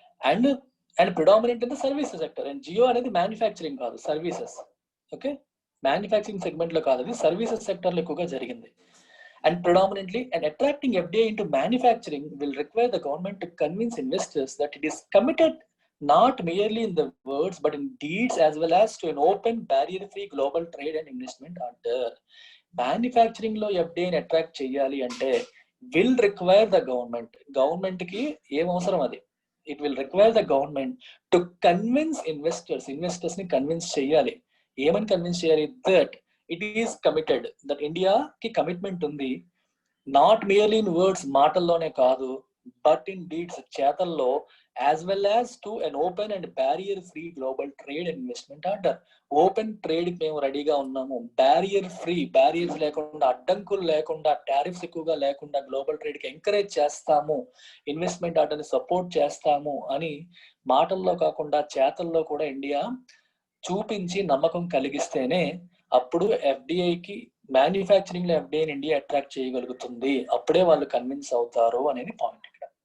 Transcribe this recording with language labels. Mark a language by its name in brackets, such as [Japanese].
[English] And predominant in the services sector. [Telugu] And Jio అనేది manufacturing కాదు, services. Okay, manufacturing segment లో కాదు, అది సర్వీసెస్ సెక్టర్ లో ఎక్కువగా జరిగింది. [English] And predominantly, and attracting FDI into manufacturing will require the government to convince investors that it is committed not merely in the words but in deeds, as well as to an open, barrier-free global trade and investment order. [Telugu] Manufacturing lo FDI ni attract cheyali ante [English] will require the government [Telugu] ki em avasaram adi. [English] It will require the government to convince investors [Telugu] ni convince cheyali. Emani convince cheyali? [English] That it is committed, that [Telugu] India ki commitment undi, [English] not merely in words, [Telugu] మాటల్లోనే కాదు, [English] but in deeds, [Telugu] చేతల్లో, [English] as well as to an open and barrier free global trade and investment order. [Telugu] Open trade కి మేము రెడీగా ఉన్నాము, barrier free, barriers లేకుండా, అడ్డంకులు లేకుండా, టారిఫ్స్ ఎక్కువగా లేకుండా గ్లోబల్ ట్రేడ్ కి ఎంకరేజ్ చేస్తాము, ఇన్వెస్ట్మెంట్ ఆర్డర్ ని సపోర్ట్ చేస్తాము అని మాటల్లో కాకుండా చేతల్లో కూడా ఇండియా చూపించి నమ్మకం కలిగిస్తేనే అప్పుడు ఎఫ్డిఐకి, మ్యానుఫ్యాక్చరింగ్ లో ఎఫ్డిఐని ఇండియా అట్రాక్ట్ చేయగలుగుతుంది, అప్పుడే వాళ్ళు కన్విన్స్ అవుతారు అనేది పాయింట్ ఇక్కడ.